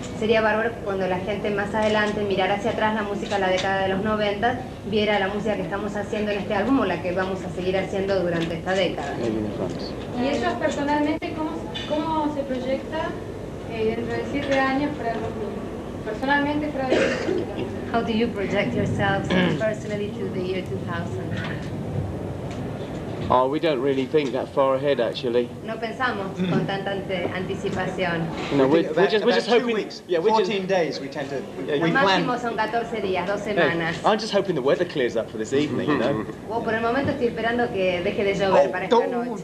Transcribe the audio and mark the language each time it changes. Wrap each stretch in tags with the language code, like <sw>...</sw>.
<es>Sería bárbaro que cuando la gente más adelante mirara hacia atrás la música de la década de los 90, viera la música que estamos haciendo en este álbum o la que vamos a seguir haciendo durante esta década. ¿Y ellos personalmente cómo se proyecta dentro de 7 años para el futuro? Personalmente fuera de música.</es> <en>How do you project yourselves personally to the year 2000? Oh, we don't really think that far ahead, actually.</en> <es>No pensamos con tanta anticipación.</es> <en>No, we're just hoping. 2 weeks, 14 days. We tend to.</en> <es>Lo máximo son 14 días, 2 semanas.</es> <en>I'm just hoping the weather clears up for this evening, you know.</en> <es>Por el momento estoy esperando que deje de llover para esta noche.</es>